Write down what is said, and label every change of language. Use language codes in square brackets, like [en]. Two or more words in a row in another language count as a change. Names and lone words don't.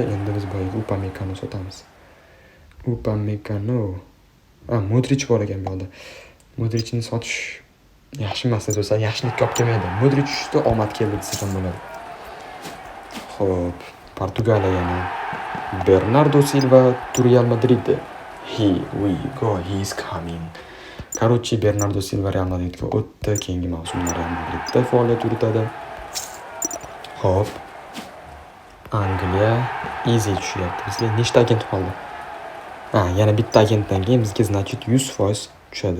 [uz] Endi biz boyga Upamecano sotamiz. Upamecano. Modric bor ekan bu yerda. Modricni sotish yaxshi emas do'stlar, yaxshilikka olib kelmaydi. Modric tushdi, omad keldi desa ham bo'ladi. Xo'p, Portugaliya yana Bernardo Silva Real Madrid. [en] Here we go, he is coming. [uz] Короче, Bernardo Silva Real Madridga o'tdi. Keyingi mavsumda Real Madridda faoliyat yuritadi. Xo'p. Angliya easy tushyapti. Bizga nechta agent qoldi? Yana bitta agentdan keyin bizga значит 100% tushadi.